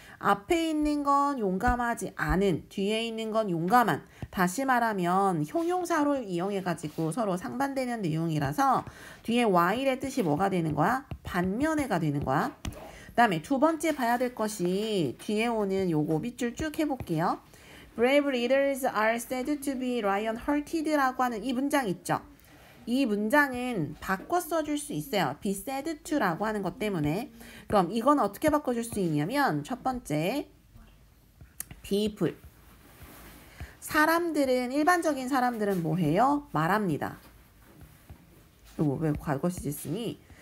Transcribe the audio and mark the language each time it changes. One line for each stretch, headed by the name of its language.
Korean: 앞에 있는 건 용감하지 않은, 뒤에 있는 건 용감한. 다시 말하면 형용사를 이용해가지고 서로 상반되는 내용이라서 뒤에 Y의 뜻이 뭐가 되는 거야? 반면에가 되는 거야. 그 다음에 두 번째 봐야 될 것이 뒤에 오는 요거 밑줄 쭉 해볼게요.
English: Brave leaders are said to be lion-hearted라고
Korean: 하는 이 문장 있죠. 이 문장은 바꿔 써줄 수 있어요. be said to라고 하는 것 때문에. 그럼 이건 어떻게 바꿔줄 수 있냐면 첫 번째 people. 일반적인 사람들은 뭐 해요? 말합니다. 이거 왜 과거 시제 쓰니?